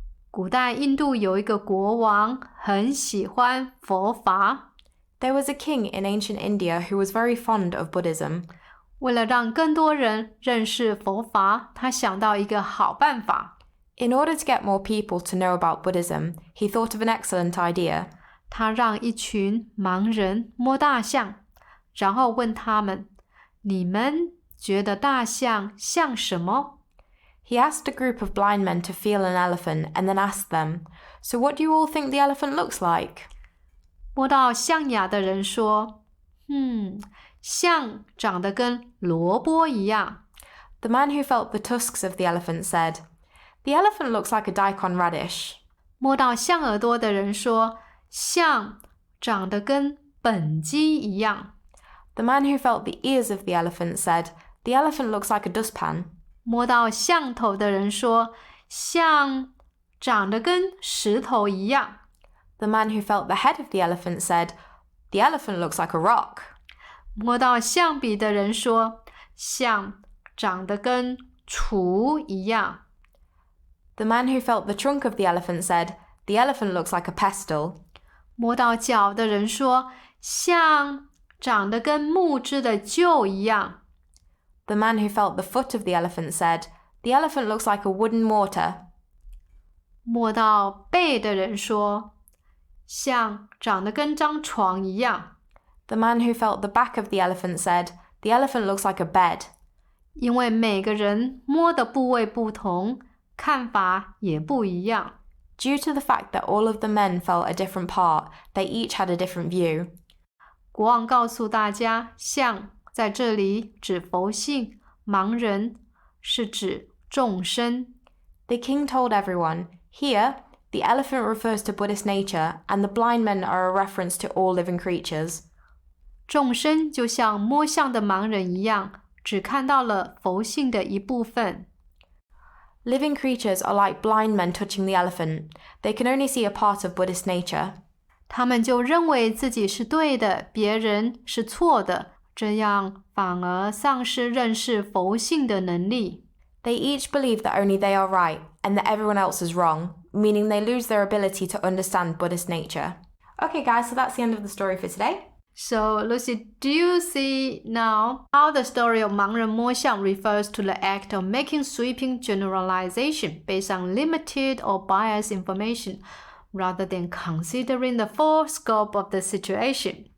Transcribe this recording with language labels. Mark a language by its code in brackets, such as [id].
[zh] 古代印度有一个国王，很喜欢佛法。 [en] There was a king in ancient India who was very fond of Buddhism. [zh] 为了让更多人认识佛法，他想到一个好办法。 [en] In order to get more people to know about Buddhism, he thought of an excellent idea. [zh] 他让一群盲人摸大象，然后问他们，你们觉得大象像什么？ [en] He asked a group of blind men to feel an elephant and then asked them, "So what do you all think the elephant looks like?" [zh] 摸到象牙的人说，象长得跟萝卜一样。 [en] The man who felt the tusks of the elephant said, "The elephant looks like a daikon radish." [zh] 摸到象耳朵的人说，象长得跟本鸡一样。 [en] The man who felt the ears of the elephant said, "The elephant looks like a dustpan." [zh] 摸到象头的人说，象长得跟石头一样。 [en] The man who felt the head of the elephant said, "The elephant looks like a rock." [zh] 摸到象鼻的人说，象长得跟厨一样。 [en] The man who felt the trunk of the elephant said, the elephant looks like a pestle. [zh] 摸到脚的人说，象长得跟木质的臼一样。 [en] The man who felt the foot of the elephant said, the elephant looks like a wooden mortar. [zh] 摸到背的人说，象长得跟张床一样。 [en] The man who felt the back of the elephant said, the elephant looks like a bed. [zh] 因为每个人摸的部位不同，看法也不一样。 [en] Due to the fact that all of the men felt a different part, they each had a different view. [zh] 国王告诉大家，象在这里指佛性，盲人是指众生。 [en] The king told everyone, here, the elephant refers to Buddhist nature, and the blind men are a reference to all living creatures. [zh] 众生就像摸象的盲人一样，只看到了佛性的一部分。 [en] Living creatures are like blind men touching the elephant. They can only see a part of Buddhist nature. [zh] 他们就认为自己是对的，别人是错的，这样反而丧失认识佛性的能力。 [en] They each believe that only they are right, and that everyone else is wrong, meaning they lose their ability to understand Buddhist nature. Okay guys, so that's the end of the story for today. So, Lucy, do you see now how the story of 盲人摸象 refers to the act of making sweeping generalization based on limited or biased information rather than considering the full scope of the situation?